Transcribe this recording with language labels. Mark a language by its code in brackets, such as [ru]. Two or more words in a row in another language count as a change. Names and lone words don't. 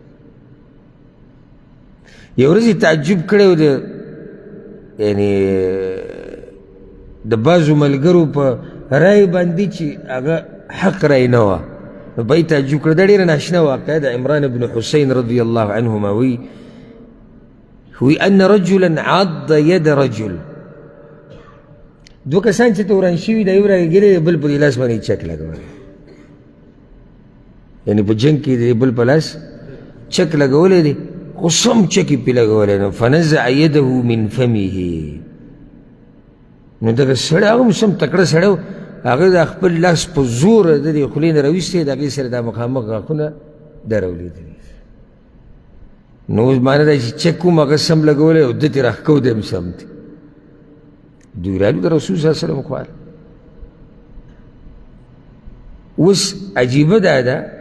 [ps] یو ورځ یې تعجب کړی و یعنې د بعضو ملګرو په رایې باندې چې هغه حق رایې نه وه نو به یې تعجب کړی دا ډېره ناشنا واقعه د عمران بن حسین [ar] رضی الله عنهما [ps] وی [ar] ان رجلا عض ید رجل [ps] دو کسان چې ته وران شوي دا یو راګېرلی بل په دې لاس باندې چک لګولی یعنې په جنګ کې د بل په لاس چک لګولی دی خو سم چک یې پرې لګولی نو [ar] فنزع یده من فمه [ps] نو دغه سړی هغه هم سم تکړه سړی و هغه د خپل لاس په زور د دې خولې نه راویستی د هغې سره دا مخامخ غاښونه درولېدلي نو اوس معنی دا چې چک کوم هغه سم لګولی او ده ترې راښکو دی هم سم دی دوی رالو د رسول [ar] صلی الله علیه وسلم [ps] خوال اوس عجیبه دا ده